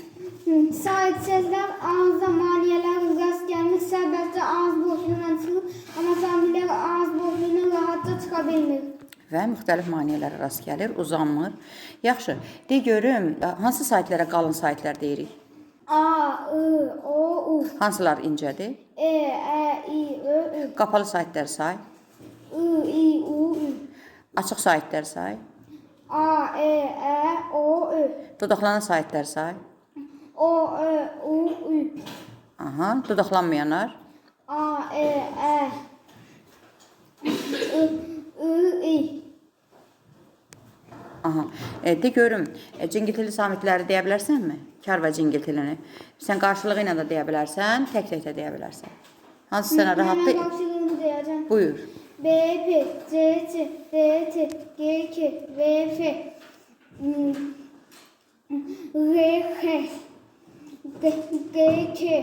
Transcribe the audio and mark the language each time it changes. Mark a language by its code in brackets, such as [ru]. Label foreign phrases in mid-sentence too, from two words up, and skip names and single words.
[az] Sait səslər ağızda maniyələr rast gəlmir, sərbəstcə ağız boşluğundan çıxır, amma samitlər ağız boşluğundan rahatca çıxa bilmir. Və müxtəlif maniyələrə rast gəlir, uzanmır. Yaxşı, de görüm hansı saitlərə qalın saitlər deyirik? A, I, O, U. Hansılar incədir? E, Ə, İ, Ö, Ü. Qapalı saitlər say. I, I, U, Ü. Açıq saitlər say. A, E, Ə, O, Ö. Dodaqlanan saitlər say. O, Ö, U, Ü. Aha, dodaqlanmayanlar. A, E, Ə. I, I. Aha, de görüm, cingiltili samitləri deyə bilərsənmi? Kar və cingiltilini. Sən qarşılığı ilə də deyə bilərsən, tək-tək də deyə bilərsən. Hansı sənə rahatdır? Mən qarşılığını deyəcəm. Buyur. B, P, C, C, D, T, G, K, V, F, R, X, D, K,